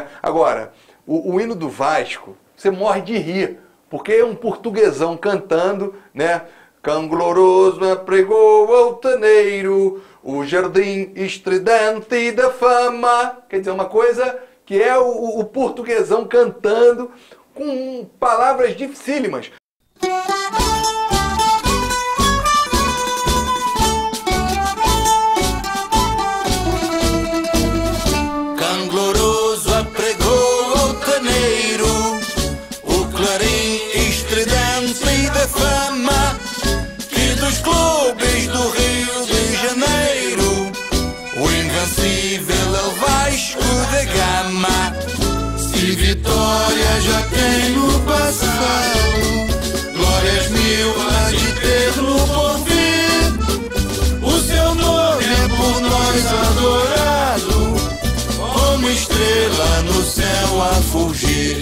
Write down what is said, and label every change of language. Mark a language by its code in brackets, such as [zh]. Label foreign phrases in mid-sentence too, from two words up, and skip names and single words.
[pt] Agora, o hino do Vasco, você morre de rir, porque é um portuguesão cantando, né? Cão gloroso apregou altaneiro, o jardim estridente da fama. Quer dizer, uma coisa que é o portuguesão cantando com palavras dificílimas. Cangloroso apregou altaneiro o clarim estridente da fama que dos clubes do Rio de Janeiro o invencível é o Vasco da Gama. Se Vitória já tem no passado glórias mil há de ter no porvir, o seu nome é por nós adorado como estrela no céu a fulgir.